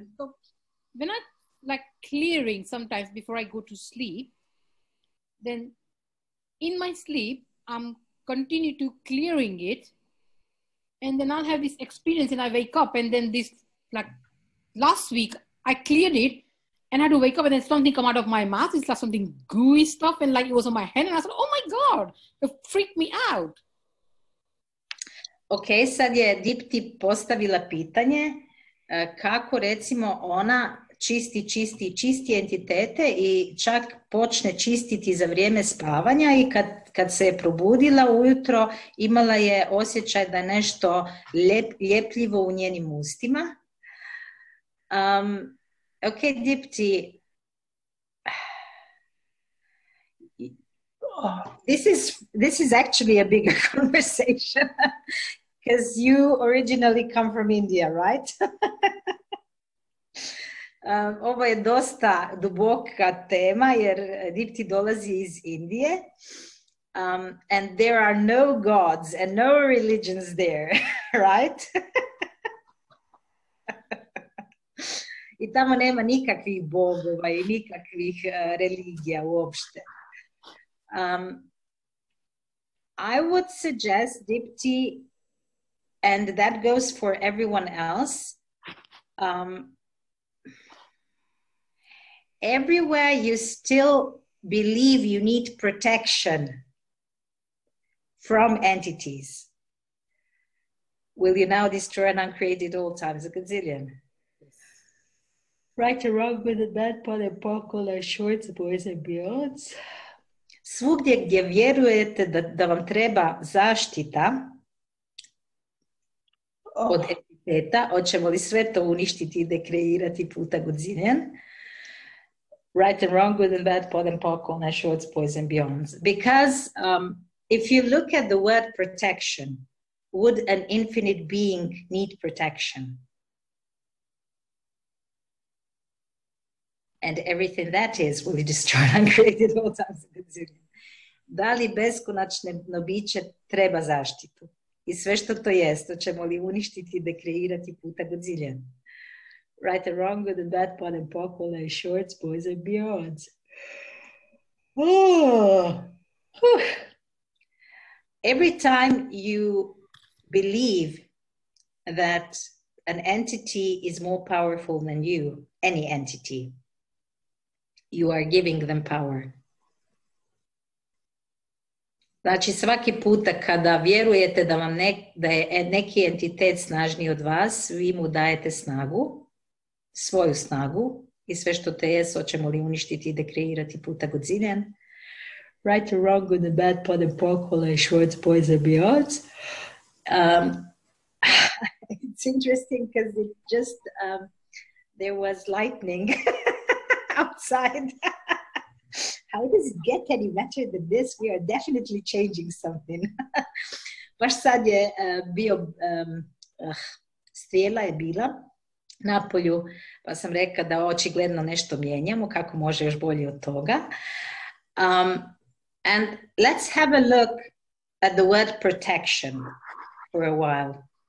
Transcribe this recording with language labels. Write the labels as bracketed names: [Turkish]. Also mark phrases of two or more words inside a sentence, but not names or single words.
[English] So when I like clearing sometimes before I go to sleep, then in my sleep, I'm continue to clearing it. And then I'll have this experience and I wake up, and then this, like last week, I cleared it and I had to wake up and then something come out of my mouth. It's like something gooey stuff, and like it was on my hand, and I said, oh my God, it freaked me out. [Bosnian] Ok, sad je Dipti postavila pitanje kako recimo ona čisti entitete i čak počne čistiti za vrijeme spavanja, i kad se je probudila ujutro imala je osjećaj da je nešto ljepljivo u njenim ustima. [English] Okay, Dipti, this is actually a bigger conversation because you originally come from India, right? [Bosnian] Ovo je dosta duboka tema jer Dipti dolazi iz Indije, [English] and there are no gods and no religions there, right? [Bosnian] I tamo nema nikakvih bogova i nikakvih religija uopšte. [English] I would suggest, Dipti, and that goes for everyone else, everywhere you still believe you need protection from entities, will you now destroy and uncreate it all times a gazillion? Right or wrong, with a bad pot and pockle, shorts, boys and beyonds. [Bosnian] Svugdje gdje vjerujete da vam treba zaštita od entiteta, hoćemo li sve to uništiti i dekreirati puta godzillion? [English] Right and wrong, good and bad, pot and pockle, and shorts, boys and beyonds. Because if you look at the word protection, would an infinite being need protection? And everything that is will be destroyed and created all times. [Bosnian] Da li beskonačno biće treba zaštitu? I sve što to jest, to ćemo li uništiti i dekreirati puta godzillion? [English] Right and wrong, good and bad, pot and pockle, and shorts, boys and beyonds. Oh. Every time you believe that an entity is more powerful than you, any entity, you are giving them power. [Bosnian] Znači svaki puta kada vjerujete da vam da je neki entitet snažniji od vas, vi mu dajete snagu, svoju snagu, i sve što te je, hoćemo li uništiti i dekreirati puta godzillion. [English] Right or wrong, good and bad, pod and pokola, shorts, boys and beyonds. It's interesting because it just, there was lightning outside. How does it get any better than this? We are definitely changing something. [Bosnian] Baš sad je strijela je bila napolju, pa sam rekla da očigledno nešto mijenjamo, kako može još bolje od toga. [English] And let's have a look at the word protection for a while.